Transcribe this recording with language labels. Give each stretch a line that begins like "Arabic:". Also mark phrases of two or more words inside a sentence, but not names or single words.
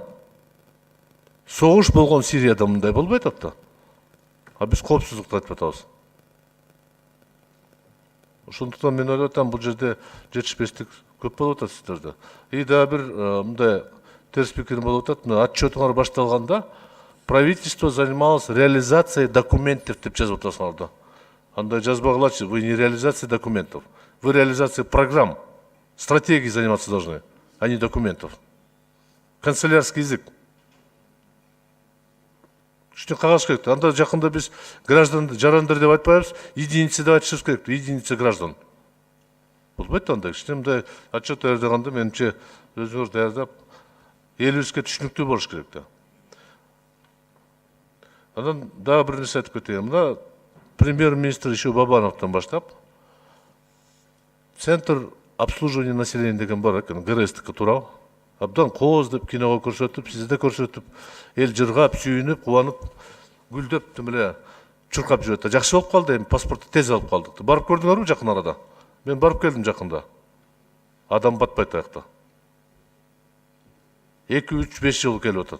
Kyrgyz: Согуш болгон Сирияда мындай болбой атат да. А биз коопсуздукту айтып атабыз. Ошондуктан мен ойлоп атам, бул жерде жетишпестик көп болуп атат сиздерде. И да бир мындай терс пикир болуп атат. Мына отчетуңар башталганда
Russian: правительство занималось реализацией документов
Kyrgyz: деп жазып атасыңар да. Андай жазбагылачы,
Russian: вы не реализация документов, вы реализация программ, стратегий заниматься должны, а не документов. Канцелярский язык. Что
Kyrgyz: кагаз керек? Анда жакында биз граждан жарандар деп айтпайбыз, единица деп айтышыбыз керек,
Russian: единица граждан.
Kyrgyz: Болбойт андай, мындай отчет даярдаганда менимче өзүңөр даярдап, элибизге түшүнүктүү болуш керек да. Анан дагы бир нерсе айтып кетейин. Мына премьер-министр еще Бабановтан баштап
Russian: центр обслуживания населения
Kyrgyz: деген бар экен, ГРСтики туурабы? Абдан кооз деп киного көрсөтүп, сизде көрсөтүп, эл жыргап, сүйүнүп, кубанып, гүлдөп, тимеле чуркап жүрөт. Жакшы болуп калды, эми паспортты тез алып калдык. Барып көрдүңөрбү жакын арада? Мен барып келдим жакында. Адам батпайт аякта. 2-3-5 жыл келип атат.